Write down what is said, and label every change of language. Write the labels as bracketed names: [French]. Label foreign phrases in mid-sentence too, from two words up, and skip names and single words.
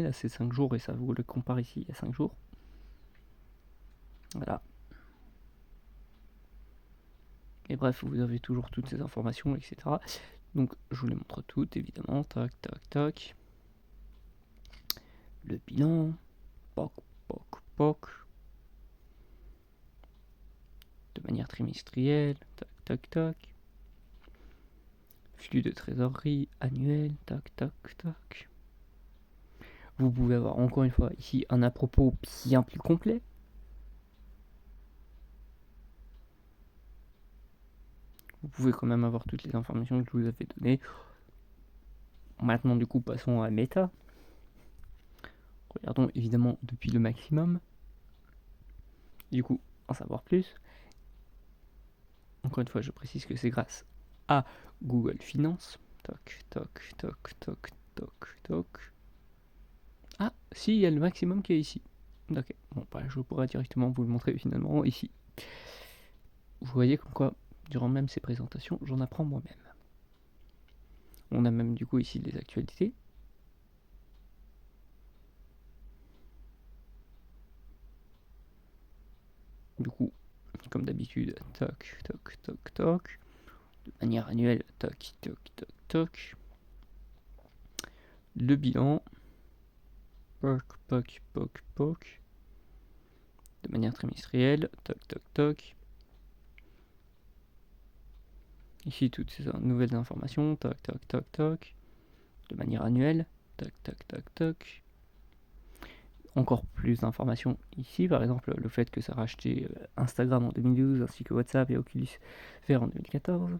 [French] Là, c'est 5 jours et ça vous le compare ici il y a 5 jours. Voilà. Et bref, vous avez toujours toutes ces informations, etc. Donc, je vous les montre toutes, évidemment. Tac, tac, tac. Le bilan. Poc, poc, poc. De manière trimestrielle. Tac, tac, tac. Flux de trésorerie annuel. Tac, tac, tac. Vous pouvez avoir encore une fois ici un à propos bien plus complet. Vous pouvez quand même avoir toutes les informations que je vous avais données. Maintenant, du coup, passons à Meta. Regardons évidemment depuis le maximum. Du coup, en savoir plus. Encore une fois, je précise que c'est grâce à Google Finance. Toc, toc, toc, toc, toc, toc. Ah, si, il y a le maximum qui est ici. Ok, bon, bah, je pourrais directement vous le montrer finalement ici. Vous voyez comme quoi, durant même ces présentations, j'en apprends moi-même. On a même du coup ici les actualités. Du coup, comme d'habitude, toc, toc, toc, toc. De manière annuelle, toc, toc, toc, toc. Le bilan. Poc, poc, poc, poc. De manière trimestrielle, toc, toc, toc. Ici, toutes ces nouvelles informations, toc, toc, toc, toc. De manière annuelle, toc, toc, toc, toc. Encore plus d'informations ici, par exemple le fait que ça a racheté Instagram en 2012 ainsi que WhatsApp et Oculus Faire en 2014.